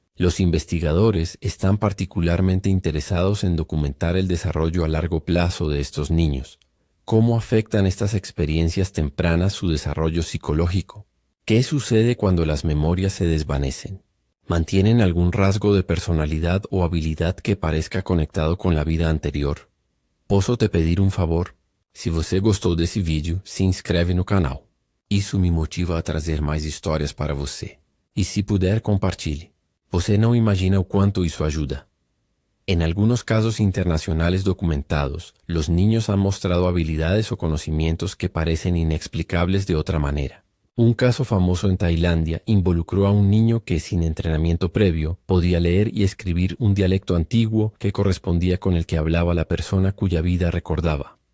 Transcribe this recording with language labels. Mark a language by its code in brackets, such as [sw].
[es] Los investigadores están particularmente interesados en documentar el desarrollo a largo plazo de estos niños. ¿Cómo afectan estas experiencias tempranas su desarrollo psicológico? ¿Qué sucede cuando las memorias se desvanecen? ¿Mantienen algún rasgo de personalidad o habilidad que parezca conectado con la vida anterior? [pt] Posso te pedir um favor? Se você gostou desse vídeo, se inscreve no canal. Isso me motiva a trazer mais histórias para você. E se puder, compartilhe. Você não imagina o quanto isso ajuda. [es] En algunos casos internacionales documentados, los niños han mostrado habilidades o conocimientos que parecen inexplicables de otra manera. Un caso famoso en Tailandia involucró a un niño que, sin entrenamiento previo, podía leer y escribir un dialecto antiguo que correspondía con el que hablaba la persona cuya vida recordaba.